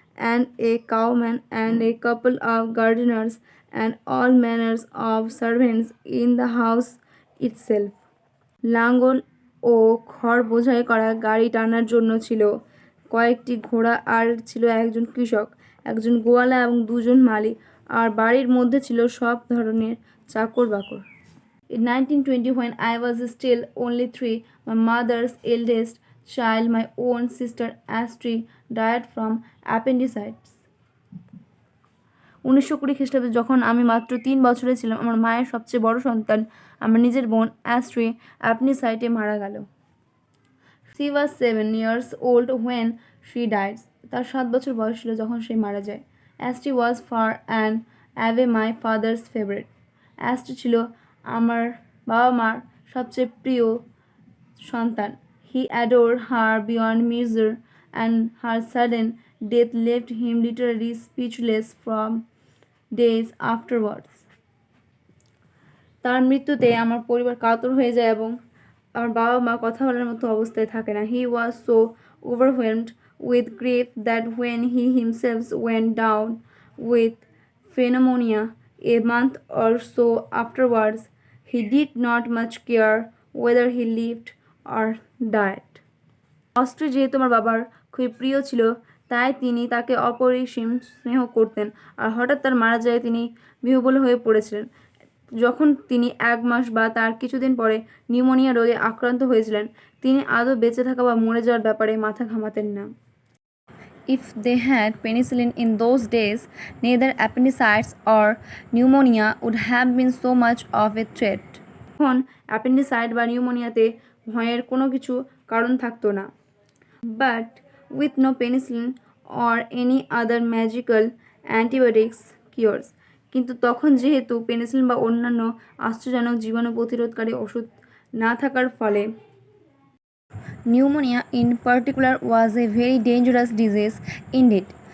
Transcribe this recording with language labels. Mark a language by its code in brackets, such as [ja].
[en] and a cowman and a couple of gardeners and all manners of servants in the house itself. [bn] লাঙ্গল ও খড় বোঝাই করা গাড়ি টানার জন্য ছিল কয়েকটি ঘোড়া আর ছিল একজন কৃষক, একজন গোয়ালা এবং দুজন মালি, আর বাড়ির মধ্যে ছিল সব ধরনের চাকর বাকর। [en] In 1920, when I was still only 3, my mother's eldest child, my own sister Astrid, died from appendicitis. [bn] 1920 খ্রিস্টাব্দে যখন আমি মাত্র 3 বছরে ছিলাম, আমার মায়ের সবচেয়ে বড় সন্তান, আমার নিজের বোন অ্যাস্ট্রি, অ্যাপেন্ডিসাইটে মারা গেল। [en] She was 7 years old when she died. [bn] তার 7 বছর বয়স ছিল যখন সে মারা যায়। [en] Astri was far and away my father's favorite. [bn] অ্যাস্ট্রি ছিল আমার বাবা মার সবচেয়ে প্রিয় সন্তান। [en] He adored her beyond measure and her sudden death left him literally speechless from days afterwards. [bn] তার মৃত্যুতে আমার পরিবার কাতর হয়ে যায় এবং আমার বাবা মা কথা বলার মতো অবস্থায় থাকে না। [en] He was so overwhelmed with grief that when he himself went down with pneumonia a month or so afterwards, he did not much care whether he lived or died. [bn] অস্ট্রি যেহেতু আমার বাবার খুবই প্রিয় ছিল, তাই তিনি তাকে অপরিসীম স্নেহ করতেন, আর হঠাৎ তার মারা যায় তিনি বিহ্বল হয়ে পড়েছিলেন। যখন তিনি 1 মাস বা তার কিছুদিন পরে নিউমোনিয়া রোগে আক্রান্ত হয়েছিলেন, তিনি আদৌ বেঁচে থাকা বা মরে যাওয়ার ব্যাপারে মাথা ঘামাতেন না। [en] If they had penicillin in those days, neither appendicitis or pneumonia would have been so much of a threat. [bn] তখন অ্যাপেন্ডিসাইট বা নিউমোনিয়াতে ভয়ের কোনো কিছু কারণ থাকতো না। [en] But with no penicillin or any other magical antibiotics cures. [bn] কিন্তু তখন যেহেতু পেনিসিলিন বা অন্যান্য আশ্চর্যজনক জীবাণু প্রতিরোধকারী ওষুধ না থাকার ফলে [en] Pneumonia in particular was a very dangerous disease indeed.